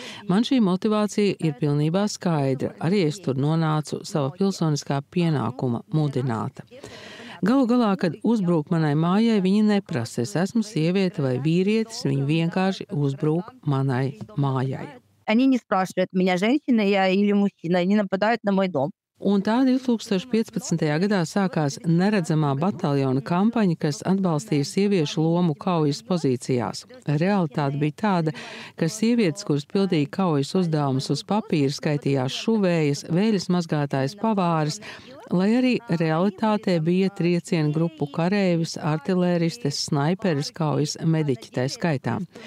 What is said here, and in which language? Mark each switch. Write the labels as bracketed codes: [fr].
[lv] Man šī motivācija ir pilnībā skaidra. Arī es tur nonācu sava pilsoniskā pienākuma mudināta. Galu galā, kad uzbrūk manai mājai, viņi neprasa, es esmu sieviete vai vīrietis, viņi vienkārši uzbrūk manai mājai. [ru] Они не спрашивают меня, женщина я или мужчина, они нападают на мой дом. [lv] Un tā 2015. gadā sākās neredzamā bataljona kampaņa, kas atbalstīja sieviešu lomu kaujas pozīcijās. Realitāte bija tāda, ka sievietes, kuras pildīja kaujas uzdevumus uz papīra, skaitījās šuvējas, vēļas mazgātājas, pavāres, lai arī realitātē bija triecienu grupu kareivis, artilēristes, snaiperis, kaujas mediķi tā skaitā.